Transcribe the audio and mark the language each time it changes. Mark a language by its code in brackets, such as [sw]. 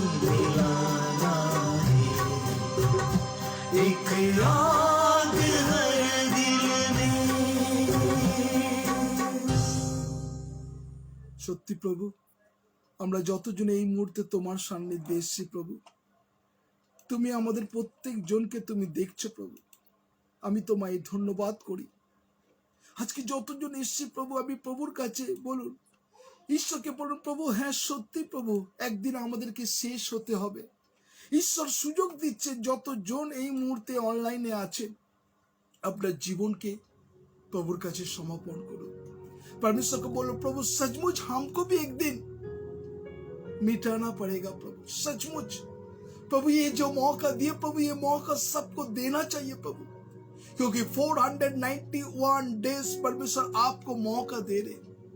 [hi] मिलाना है एक आग हर दिल में। [bn] সত্যি প্রভু, আমরা যতজন এই মুহূর্তে তোমার সান্নিধ্যে এসেছি প্রভু, তুমি আমাদের প্রত্যেকজনকে তুমি দেখছো প্রভু। আমি তোমায় ধন্যবাদ করি। আজকে যতজন এসেছি প্রভু, আমি প্রভুর কাছে বলুন, ঈশ্বরকে বলুন, প্রভু হ্যাঁ সত্যি প্রভু, একদিন আমাদেরকে শেষ হতে হবে। ঈশ্বর সুযোগ দিচ্ছে যতজন এই মুহূর্তে অনলাইনে আছেন, আপনার জীবনকে প্রভুর কাছে সমর্পণ করুন। [hi] परमेश्वर को बोलो, प्रभु सचमुच हमको भी एक दिन मिटाना पड़ेगा प्रभु, सचमुच प्रभु ये जो मौका दिए प्रभु, ये मौका सबको देना चाहिए प्रभु, क्योंकि 491 डेज परमेश्वर आपको मौका दे रहे।